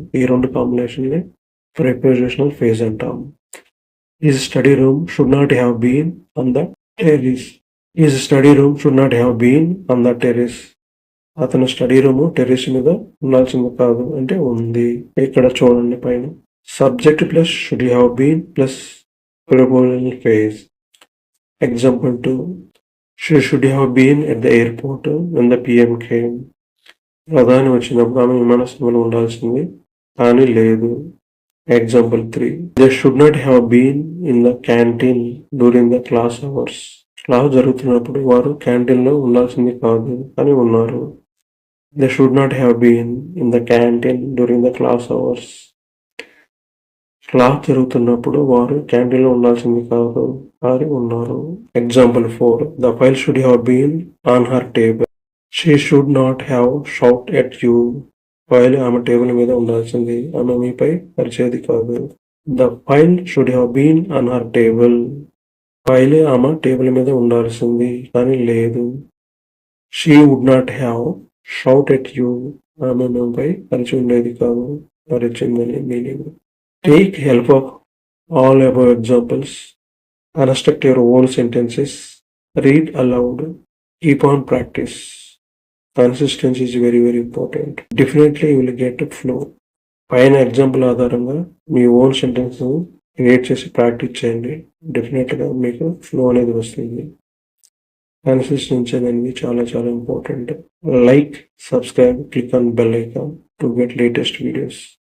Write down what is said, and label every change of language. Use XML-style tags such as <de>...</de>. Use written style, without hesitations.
<te>ఈ రెండు combination prepositional phase అంటాం.</te> <en>His study room should not have been on the terrace. His study room should not have been on the terrace.</en> <te>అతని study room terrace మీద ఉండాల్సింది కాదు అంటే ఉంది. ఇక్కడ చూడండి పైన subject plus should have been plus prepositional phase. Example 2.</te> <en>She should have been at the airport when the PM came.</en> <te>ప్రధాని వచ్చినప్పుడు ఆమె విమానాశ్రయంలో ఉండాల్సింది కానీ లేదు. Example 3.</te> <en>They should not have been in the canteen during the class hours.</en> <te>Class జరుగుతున్నప్పుడు వారు క్యాంటీన్లో ఉండాల్సింది కాదు కానీ ఉన్నారు.</te> <en>They should not have been in the canteen during the class hours.</en> <te>Class జరుగుతున్నప్పుడు వారు క్యాంటీన్లో ఉండాల్సింది కాదు కానీ ఉన్నారు. Example 4.</te> <en>The file should have been on her table. She should not have shout at you.</en> <te>File ఆమె టేబుల్ మీద ఉండాల్సింది ఆమె మీపై పరిచేది కాదు.</te> <en>The file should have been on her table.</en> <te>File ఆమె టేబుల్ మీద ఉండాల్సింది కానీ లేదు.</te> <en>She would not have shout at you.</en> <te>ఆమె మీపై పరిచి ఉండేది కాదు పరిచిందని meaning.</te> <en>Take help of all above examples. Construct your own sentences. Read aloud. Keep on practice. Consistency is very important. Definitely you will get a flow.</en> <te>పైన example ఆధారంగా మీ own sentence create చేసి practice చేయండి. డెఫినెట్గా మీకు flow అనేది వస్తుంది. Consistency అనేది చాలా చాలా important.</te> <en>Like, subscribe, click on bell icon to get latest videos.</en>